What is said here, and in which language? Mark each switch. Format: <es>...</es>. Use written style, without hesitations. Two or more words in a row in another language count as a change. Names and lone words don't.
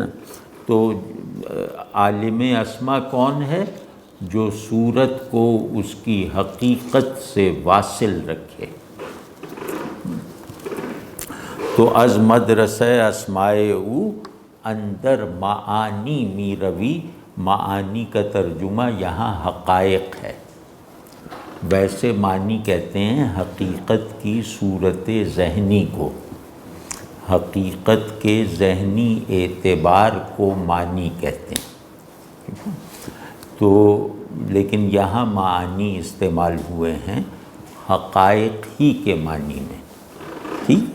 <ur>تو عالم اسماء کون ہے؟ جو صورت کو اس کی حقیقت سے واصل رکھے۔</ur> <fa>تو از مدرسہ اسماء او اندر معانی می روی،</fa> <ur>معانی کا ترجمہ یہاں حقائق ہے، ویسے معنی کہتے ہیں حقیقت کی صورت ذہنی کو، حقیقت کے ذہنی اعتبار کو معنی کہتے ہیں۔ تو لیکن یہاں معانی استعمال ہوئے ہیں حقائق ہی کے معنی میں، ٹھیک؟</ur>